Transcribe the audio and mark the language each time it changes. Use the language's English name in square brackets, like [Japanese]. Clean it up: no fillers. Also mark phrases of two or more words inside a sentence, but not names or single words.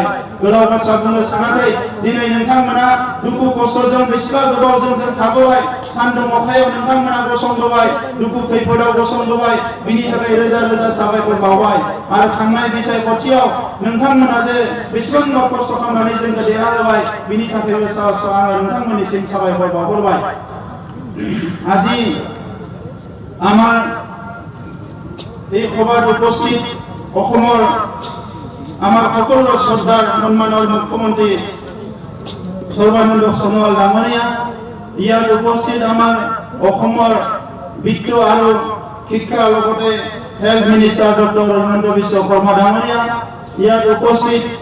[Bodo] गोलाव बाथ्रा बुंनो सानाखै, दिनै नोंथांमोना दुखु खस्थ'जों बेसेबा गोबावजों जों थाबोबाय। सान्दुं अखायाव नोंथांमोना गसंबोबाय दुखु खैफोदाव गसंबोबाय बिनि थाखाय रोजा रोजा साबायखर बावबाय आरो थांनाय बिसायख'थियाव नोंथांमोना जे बेसेबांबा खस्थ' खालामनानै जोंखौ देरहाहोबाय बिनि थाखायबो आङो नोंथांमोननिसिम साबायखर बावहरबाय [Assamese] আজি আমাৰ এই সভাত উপস্থিত অসমৰ আমাৰ সকলো শ্ৰদ্ধাৰ সন্মানৰ মুখ্যমন্ত্ৰী সৰ্বানন্দ সোণোৱাল ডাঙৰীয়া ইয়াত উপস্থিত আমাৰ অসমৰ বিত্ত আৰু শিক্ষা লগতে [English] health minister [Assamese] ডক্টৰ হিমন্ত বিশ্ব শৰ্মা ডাঙৰীয়া ইয়াত উপস্থিত